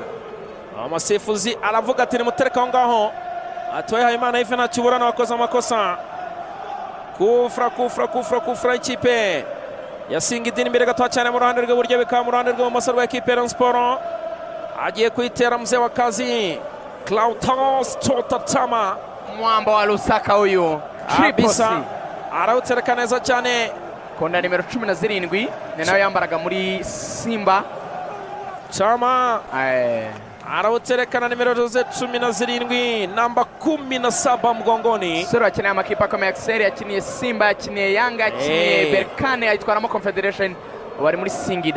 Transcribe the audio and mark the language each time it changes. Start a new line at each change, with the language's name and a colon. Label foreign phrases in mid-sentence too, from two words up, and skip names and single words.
Kinyarwanda: Amasifuzi aravuga ati nimutereka aho ngaho, atoye Hayimana Yves na Kiburana wakoze amakosa. Kufra ikipe ya Singida imbere gato cyane mu ruhande rw'iburyo, bikaba mu ruhande rw'ibumoso rwa ekipe ya Rayon Sport. Agiye kuitera
Swahili: mzee wa kazi Clatous Chota Chama, mwamba wa Lusaka huyu
Kinyarwanda: Tripisa arawutereka neza cyane. Konda nimero 17 ni nayo yambaraga muri Simba. Chama arawutereka na nimero 17
Swahili: namba 17 mgongoni.
Kinyarwanda: Sura akina amakipa kama Excel, yakiniye Simba, yakiniye Yanga, yakiniye Berkane, ayitwaramo Confederation, bari muri Singida.